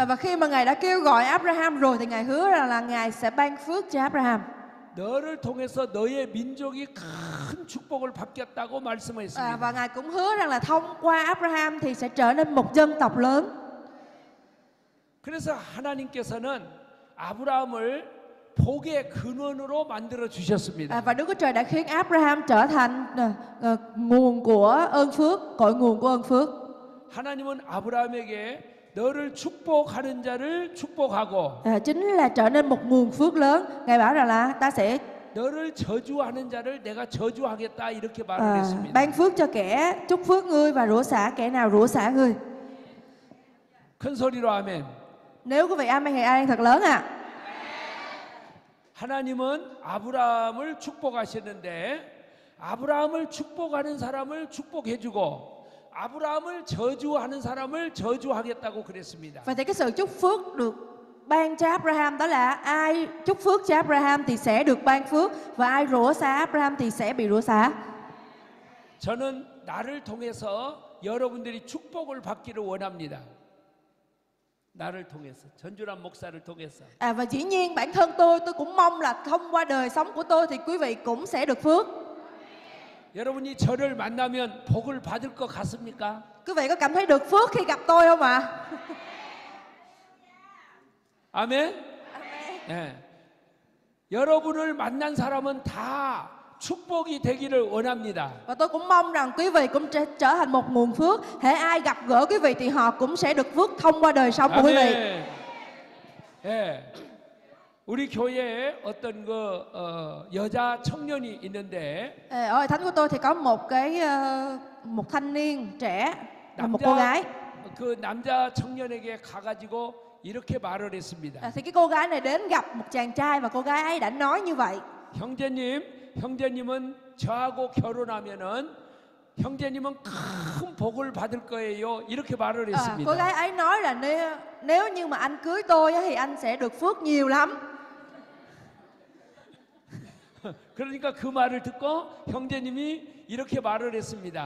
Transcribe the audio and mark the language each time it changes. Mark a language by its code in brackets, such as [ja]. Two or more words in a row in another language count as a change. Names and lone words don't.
[vi] Và khi mà Ngài đã kêu gọi Abraham rồi thì Ngài hứa rằng là Ngài sẽ ban phước cho Abraham. [ko] 너를 통해서 너의 민족이 큰 축복을 받겠다고 말씀했습니다. [vi] Và Ngài cũng hứa rằng là thông qua Abraham thì sẽ trở nên một dân tộc lớn. [ko] 그래서 하나님께서는 아브라함을 복의 근원으로 만들어 주셨습니다. [vi] Và Đức Chúa Trời đã khiến Abraham trở thành nguồn của ơn phước, cội nguồn của ơn phước. [ko] 하나님은 아브라함에게 너를 축복하는 자를 축복하고 [vi] Chính là trở nên một nguồn phước lớn. Ngài bảo rằng là ta sẽ [ko] 너를 저주하는 자를 내가 저주하겠다 이렇게 말을 했습니다. [vi] ban phước cho kẻ chúc phước ngươi và rủa xả kẻ nào rủa xả ngươi. [ko] 큰 소리로 아멘. [vi] Nếu quý vị amen thì amen thật lớn ạ. [ko] 하나님은 아브라함을 축복하시는데 아브라함을 축복하는 사람을 축복해주고 아브라함을 저주하는 사람을 저주하겠다고 그랬습니다. [vi] Vậy thì cái sự chúc phước được ban cho Abraham đó là ai chúc phước cho Abraham thì sẽ được ban phước và ai rủa xả Abraham thì sẽ bị rủa xả. [ko] 저는 나를 통해서 여러분들이 축복을 받기를 원합니다. 나를 통해서 전주란 목사를 통해서. [vi] Và dĩ nhiên bản thân tôi cũng mong là thông qua đời sống của tôi thì quý vị cũng sẽ được phước. [ko] 여러분이 저를 만나면 복을 받을 것 같습니까? [vi] Quý vị có cảm thấy được phước khi gặp tôi không ạ? [ko] 아멘. 네. 여러분을 만난 사람은 다 축복이 되기를 원합니다. [vi] Và tôi cũng mong rằng quý vị cũng trở thành một nguồn phước. Hễ ai gặp gỡ quý vị thì họ cũng sẽ được phước thông qua đời sống của quý vị. [ko] 예. 우리 교회에 어떤 그 여자 청년이 있는데 [vi] Ở thánh của tôi thì có một thanh niên trẻ là một cô gái. [ko] 그 남자 청년에게 가가지고 이렇게 말을 했습니다. [vi] Thì cái cô gái này đến gặp một chàng trai và cô gái ấy đã nói như vậy. [ko] 형제님은 저하고 결혼하면은 형제님은 큰 복을 받을 거예요. 이렇게 말을 [vi] Cô [ko] 했습니다. [vi] gái ấy nói là nếu như mà anh cưới tôi thì anh sẽ được phước nhiều lắm. [ko] 그러니까 그 말을 듣고 형제님이 이렇게 말을 했습니다.